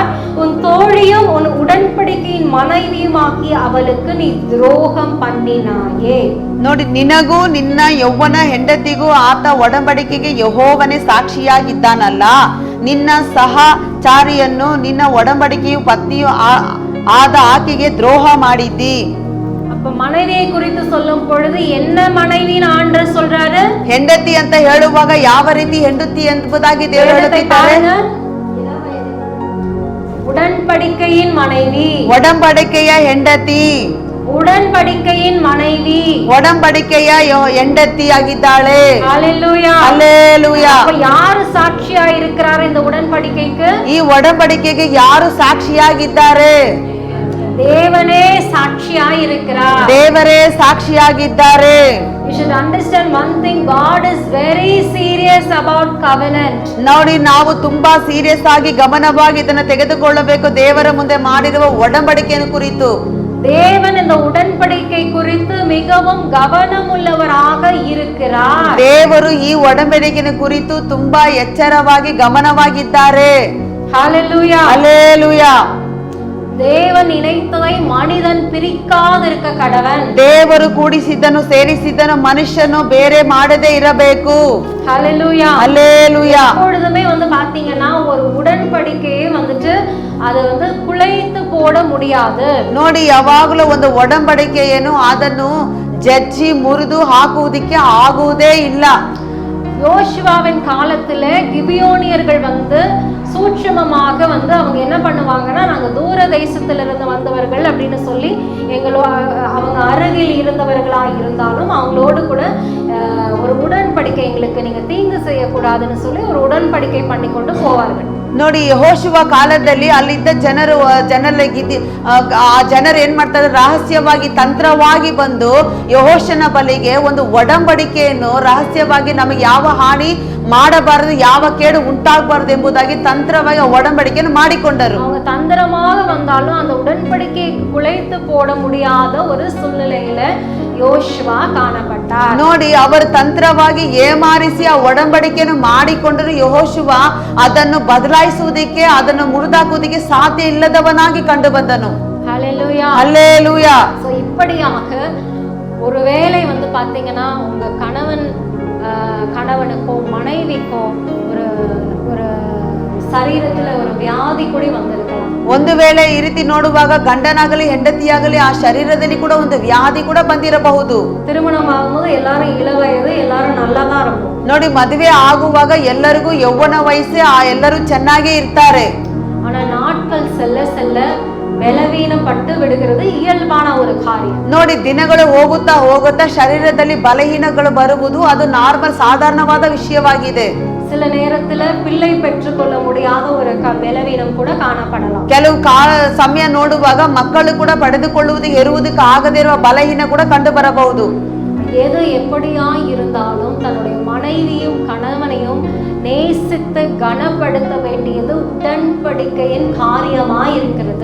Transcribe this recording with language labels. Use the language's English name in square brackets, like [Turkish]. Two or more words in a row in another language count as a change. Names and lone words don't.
[Tamil] உன் தோழியும் உன் உடன்படிக்கையின் மனைவியுமாக்கி அவளுக்கு நீ துரோகம் பண்ணினாயே. [Kannada] ನೋಡಿ, ನಿನಗೂ ನಿನ್ನ ಯೌವನ ಹೆಂಡತಿಗೂ ಆತ ಒಡಂಬಡಿಕೆಗೆ ಯೆಹೋವನೇ ಸಾಕ್ಷಿಯಾಗಿದ್ದಾನಲ್ಲ. ನಿನ್ನ ಸಹಚಾರಿಯನ್ನು, ನಿನ್ನ ಒಡಂಬಡಿಕೆಯು ಪತ್ನಿಯು ಆದ ಆಕೆಗೆ ದ್ರೋಹ ಮಾಡಿದ್ದಿ. [Tamil] அப்ப மனைவியை குறித்து சொல்லும் பொழுது என்ன மனைவின்னு ஆண்டவர் சொல்றாரு? [Kannada] ಹೆಂಡತಿ ಅಂತ ಹೇಳುವಾಗ ಯಾವ ರೀತಿ ಹೆಂಡತಿ ಎಂಬುದಾಗಿ ದೇವರು ಹೇಳುತ್ತಿದ್ದಾರೆ? [Tamil] உடன்படிக்கையின் மனைவி, [Kannada] ಒಡಂಬಡಿಕೆಯ ಹೆಂಡತಿ, [Tamil] உடன்படிக்கையின் மனைவி, [Kannada] ಒಡಂಬಡಿಕೆಯ ಹೆಂಡತಿಯಾಗಿದ್ದಾಳೆ. [Tamil] ஹalleluya, ஹalleluya. அப்ப யாரு சாட்சியா இருக்கிறார் இந்த உடன்படிக்கைக்கு? [Kannada] ಈ ಒಡಂಬಡಿಕೆಗೆ ಯಾರು ಸಾಕ್ಷಿಯಾಗಿದ್ದಾರೆ? [Tamil] தேவனே சாட்சியாய் இருக்கிறார். [Kannada] ದೇವರೇ ಸಾಕ್ಷಿಯಾಗಿದ್ದಾರೆ. [English] You should understand one thing, God is very serious about covenant. [Kannada] ನೋಡಿ, ನಾವು ತುಂಬಾ ಸೀರಿಯಸ್ ಆಗಿ ಗಮನವಾಗಿ ಇದನ್ನು ತೆಗೆದುಕೊಳ್ಳಬೇಕು. ದೇವರ ಮುಂದೆ ಮಾಡಿರುವ ಒಡಂಬಡಿಕೆಯನ್ನು ಕುರಿತು [Tamil] தேவன் இந்த உடன்படிக்கை குறித்து மிகவும் கவனமுள்ளவராக இருக்கிறார். [Kannada] ದೇವರು ಈ ಒಡಂಬಡಿಕೆಯನ್ನು ಕುರಿತು ತುಂಬಾ ಎಚ್ಚರವಾಗಿ ಗಮನವಾಗಿದ್ದಾರೆ. [Tamil] ஹalleluya, ஹalleluya. தேவன் இணைத்ததை மனிதன் பிரிக்காதிருக்க கடவன். [Kannada] ದೇವರು ಕೂಡಿಸಿದ್ದನ್ನು ಸೇರಿಸಿದ್ದನ್ನು ಮನುಷ್ಯನು ಬೇರೆ ಮಾಡದೇ ಇರಬೇಕು. [Tamil] ஹalleluya, ஹalleluya. எப்பொழுதுமே பாத்தீங்கன்னா ஒரு உடன்படிக்கையை அது குலைத்து போட முடியாது. [Kannada] ನೋಡಿ, ಯಾವಾಗಲೂ ಒಂದು ಒಡಂಬಡಿಕೆಯನ್ನು ಅದನ್ನು ಜಜ್ಜಿ ಮುರಿದು ಹಾಕುವುದಕ್ಕೆ ಆಗುವುದೇ ಇಲ್ಲ. [Tamil] யோசுவாவின் காலத்துல கிபியோனியர்கள் சூட்சுமமாக அவங்க என்ன பண்ணுவாங்கன்னா, நாங்க தூர தேசத்துல இருந்து வந்தவர்கள் அப்படின்னு சொல்லி அவங்க அருகில் இருந்தவர்களா இருந்தாலும் அவங்களோடு கூட ஒரு உடன்படிக்கை, எங்களுக்கு நீங்க தீங்கு செய்யக்கூடாதுன்னு சொல்லி ஒரு உடன்படிக்கை பண்ணி கொண்டு போவார்கள். [Kannada] ನೋಡಿ, ಯೆಹೋಶುವ ಕಾಲದಲ್ಲಿ ಅಲ್ಲಿದ್ದ ಜನರು ಏನ್ ಮಾಡ್ತಾರೆ? ರಹಸ್ಯವಾಗಿ, ತಂತ್ರವಾಗಿ ಬಂದು ಯೆಹೋಶನ ಬಳಿಗೆ ಒಂದು ಒಡಂಬಡಿಕೆಯನ್ನು ರಹಸ್ಯವಾಗಿ, ನಮಗೆ ಯಾವ ಹಾನಿ ಮಾಡಬಾರದು, ಯಾವ ಕೇಡು ಉಂಟಾಗಬಾರದು ಎಂಬುದಾಗಿ ತಂತ್ರವಾಗಿ ಒಡಂಬಡಿಕೆಯನ್ನು ಮಾಡಿಕೊಂಡರು. [Tamil] அவங்க தந்திரமாக வந்தாலும் அந்த உடன்படிக்கையை குலைத்து போட முடியாத ஒரு சூழ்நிலையில யோசுவா காணப்பட்டார். [Kannada] ನೋಡಿ, ಅವರು ತಂತ್ರವಾಗಿ ಏಮಾರಿಸಿ ಆ ಒಡಂಬಡಿಕೆಯನ್ನು ಮಾಡಿಕೊಂಡರು. ಯೆಹೋಶುವ ಅದನ್ನು ಬದಲಾಯಿಸುವುದಕ್ಕೆ, ಅದನ್ನು ಮುರಿದಾಕುವುದಕ್ಕೆ ಸಾಧ್ಯ ಇಲ್ಲದವನಾಗಿ ಕಂಡು ಬಂದನು. [Tamil] ஹalleluya, ஹalleluya. சோ இப்படியாக ஒருவேளை பாத்தீங்கன்னா உங்க கணவனுக்கோ மனைவிக்கோ ஒரு சரீரத்துல ஒரு வியாதி கூட வந்திருக்கலாம். [Kannada] ಒಂದು ವೇಳೆ ಈ ರೀತಿ ನೋಡುವಾಗ ಗಂಡನಾಗಲಿ ಹೆಂಡತಿಯಾಗಲಿ ಆ ಶರೀರದಲ್ಲಿ ಕೂಡ ಒಂದು ವ್ಯಾಧಿ ಕೂಡ ಬಂದಿರಬಹುದು. [Tamil] திருமணம் ஆகும்போது எல்லாரும் இளவயது, எல்லாரும் நல்லாதான் இருக்கும். [Kannada] ನೋಡಿ, ಮದುವೆ ಆಗುವಾಗ ಎಲ್ಲರಿಗೂ ಯೌವನ ವಯಸ್ಸೇ, ಎಲ್ಲರೂ ಚೆನ್ನಾಗೇ ಇರ್ತಾರೆ. [Tamil] ஆனா நாட்கள் செல்ல செல்ல [Kannada] ಬಲಹೀನಪಟ್ಟು ಬಿಡುகிறது ಇಯಲ್ಬಾನ [Tamil] ஒரு காரியம். [Kannada] ನೋಡಿ, ದಿನಗಳು ಹೋಗುತ್ತಾ ಹೋಗುತ್ತಾ ಶರೀರದಲ್ಲಿ ಬಲಹೀನಗಳು ಬರುವುದು ಅದು ನಾರ್ಮಲ್, ಸಾಧಾರಣವಾದ ವಿಷಯವಾಗಿದೆ. [Tamil] சில நேரத்துல பிள்ளை பெற்றுக்கொள்ள முடியாத ஒரு பலவீனம் கூட காணப்படலாம். [Kannada] ಕೆಲವು ಸಮಯ ನೋಡುವಾಗ ಮಕ್ಕಳು ಕೂಡ ಪಡೆದುಕೊಳ್ಳುವುದು, ಹೆರುವುದಕ್ಕೆ ಆಗದೇ ಇರುವ ಬಲಹೀನ ಕೂಡ ಕಂಡು ಬರಬಹುದು. [Tamil] எது எப்படியா இருந்தாலும் தன்னுடைய மனைவியும் கணவனையும் நேசித்து கனப்படுத்த வேண்டியது உடன்படிக்கையின் காரியமாய் இருக்கிறது.